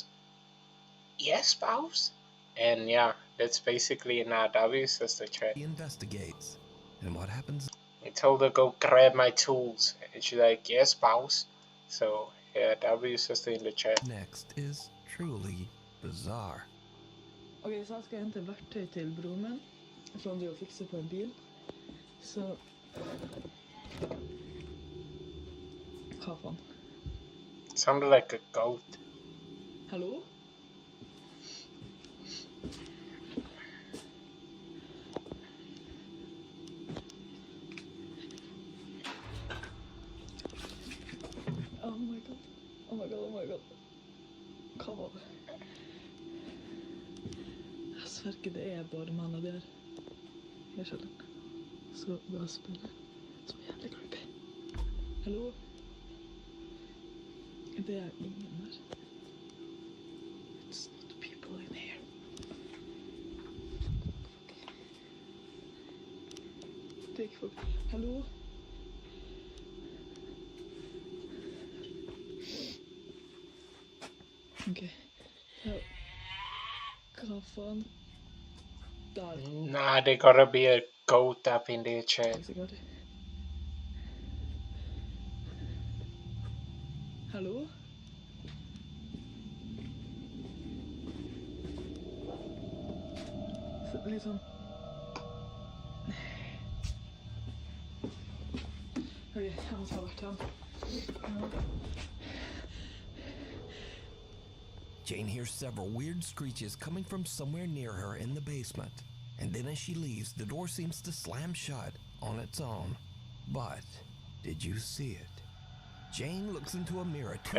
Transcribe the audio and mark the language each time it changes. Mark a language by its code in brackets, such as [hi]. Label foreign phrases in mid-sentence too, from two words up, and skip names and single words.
[en] Yes, spouse? And yeah, that's basically in our W sister chat. He investigates. And what happens? He told her go grab my tools. And she's like, yes, spouse. So yeah, W sister in the chat. Next is truly bizarre. [sv] Okej, så här ska jag hämta verktyg till bror min från det och fixa på en bil. Så... Fan. [en] Sounded like a goat. Hallå? Oh my god. Oh my god, oh my god. Come on. [no] Jeg sverger det er bare mannen der. Jeg skjønner. Så bra spiller. Så jævlig creepy. Hallo? Det er ingen der. [en] It's not people in here. [no] Det er ikke folk. Hallo? Ok. Ja. Hva faen? Der. [en] Nah, there gotta be a goat up in their chat. [no] Sikkert. Hallo? Så, liksom... Ok, jeg må ta hvert hen. [en] Jane hears several weird screeches coming from somewhere near her in the basement. And then as she leaves, the door seems to slam shut on its own. But did you see it? Jane looks into a mirror two